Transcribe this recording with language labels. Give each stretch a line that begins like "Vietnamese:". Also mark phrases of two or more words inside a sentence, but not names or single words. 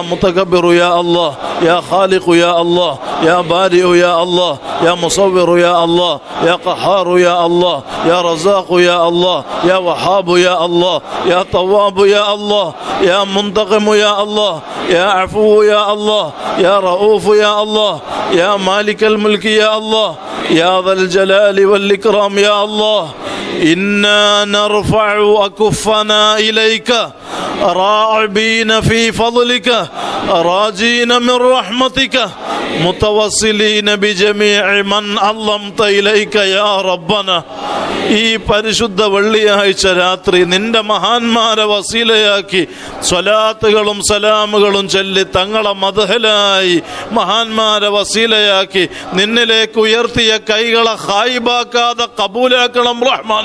Arabic: متكبر يا الله يا خالق يا الله يا بارئ يا الله يا مصور يا الله يا قهار يا الله يا رزاق يا الله يا وهاب يا الله يا تواب يا الله يا منتقم يا الله يا عفو يا الله يا رؤوف يا الله يا مالك الملك يا الله يا ذا الجلال والإكرام يا الله. إنا نرفع أكفنا إليك راعبين في فضلك راجين من رحمتك متوسلين بجميع من علمت إليك يا ربنا.
Malayalam: ഈ പരിശുദ്ധ വെള്ളിയാഴ്ച രാത്രി നിന്റെ മഹാന്മാരെ വസീലയാക്കി സ്വലാത്തുകളും സലാമുകളും ചൊല്ലി തങ്ങളെ മദ്ഹലായി മഹാന്മാരെ വസീലയാക്കി നിന്നിലേക്ക് ഉയർത്തിയ കൈകളെ ഖായിബാക്കാതെ കബൂലാക്കണം റഹ്മാൻ.